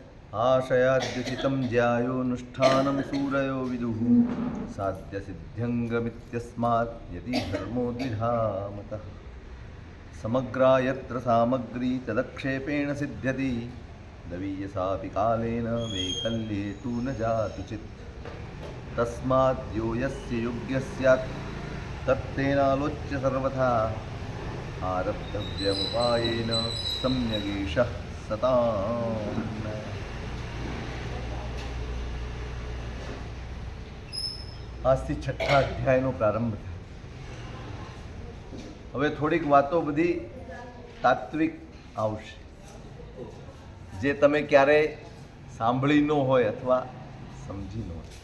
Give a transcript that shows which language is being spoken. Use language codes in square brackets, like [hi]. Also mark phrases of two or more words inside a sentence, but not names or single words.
[sa] आशयाद्युचितं ज्यायोनुष्ठानं सूरयो विदुः साध्यसिद्ध्यङ्गमित्यस्मात् यदि धर्मो द्विधा मतः समग्रा यत्र सामग्री तदक्षेपेण सिद्ध्यति दवीयसापि कालेन वैकल्ये तु न जातुचित् तस्मात् यो यस्य योग्यः स्यात् तत्तेनालोच्य सर्वथा आरब्धव्यमुपायेन सम्यगेषः सताम्। [gu] આજથી છઠ્ઠા અધ્યાયનો પ્રારંભ થાય. હવે થોડીક વાતો બધી તાત્વિક આવશે જે તમે ક્યારેય સાંભળી ન હોય અથવા સમજી ન હોય.